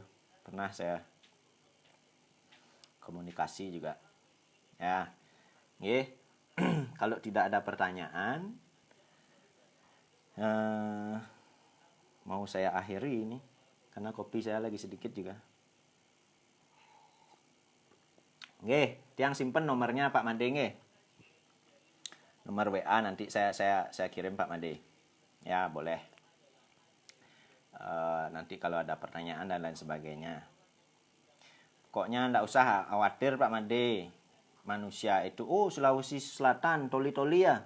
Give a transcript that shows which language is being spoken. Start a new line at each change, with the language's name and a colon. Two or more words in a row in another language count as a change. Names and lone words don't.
Indonesian: Pernah saya komunikasi juga. Ya. Nggih. Kalau tidak ada pertanyaan, mau saya akhiri ini karena kopi saya lagi sedikit juga.
Balinese: Nggih, tiang simpen nomornya Pak Made nggih.
Indonesian: Nomor WA nanti saya kirim Pak Made. Ya, boleh. Nanti kalau ada pertanyaan dan lain sebagainya. Pokoknya enggak usah khawatir Pak Made. Manusia itu Sulawesi Selatan, Toli-Toli ya.